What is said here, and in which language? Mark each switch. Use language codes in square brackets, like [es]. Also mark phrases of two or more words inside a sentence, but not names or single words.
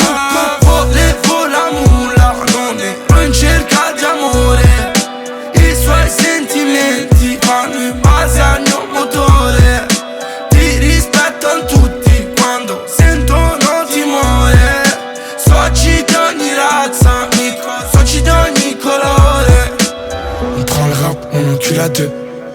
[it] Volevo la mulla, non ero in cerca di amore. I suoi sentimenti vanno in base al mio motore. Ti rispettano tutti quando sentono timore. Soci di ogni razza, soci di ogni colore. [fr] On prend le rap, on encule à deux.